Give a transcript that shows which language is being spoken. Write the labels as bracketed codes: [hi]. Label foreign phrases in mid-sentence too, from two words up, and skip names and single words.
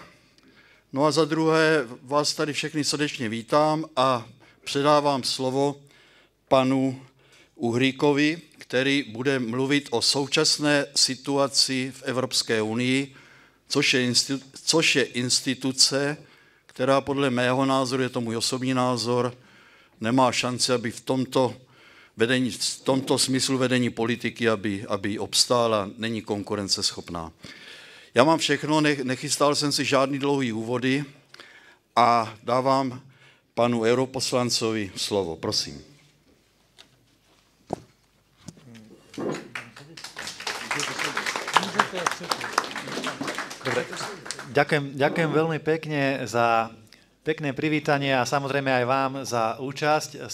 [cs] No a za druhé vás tady všechny srdečně vítám a předávám slovo panu Uhríkovi, který bude mluvit o současné situaci v Evropské unii, což je instituce, která podle mého názoru, je to můj osobní názor, nemá šanci, aby v tomto smyslu vedení politiky, aby obstála, není konkurenceschopná. Já mám všechno, nechystal jsem si žádný dlouhý úvody a dávám panu europoslancovi slovo. Prosím. [sk] Dobre, ďakujem veľmi pekne za pekné privítanie a samozrejme aj vám za účasť.